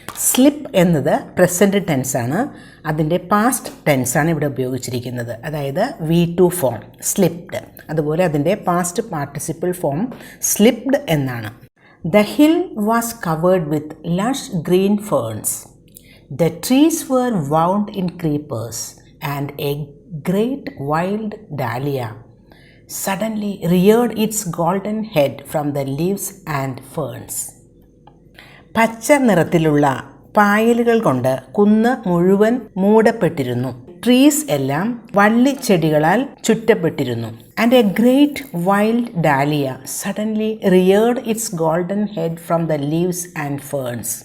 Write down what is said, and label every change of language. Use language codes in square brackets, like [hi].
[ml] Slip എന്നത് present ടെൻസാണ്. അതിൻ്റെ past ടെൻസാണ് ഇവിടെ ഉപയോഗിച്ചിരിക്കുന്നത്. അതായത് V2 ഫോം സ്ലിപ്ഡ്. അതുപോലെ അതിൻ്റെ പാസ്റ്റ് പാർട്ടിസിപ്പിൾ ഫോം സ്ലിപ്ഡ് എന്നാണ്. [en] The hill was covered with lush green ferns. The trees were wound in creepers and a great wild dahlia suddenly reared its golden head from the leaves and ferns. [ml] പച്ച നിറത്തിലുള്ള പായലുകൾ കൊണ്ട് കുന്ന് മുഴുവൻ മൂടപ്പെട്ടിരുന്നു. Trees എല്ലാം വള്ളിച്ചെടികളാൽ ചുറ്റപ്പെട്ടിരുന്നു. [en] And a great wild dahlia suddenly reared its golden head from the leaves and ferns.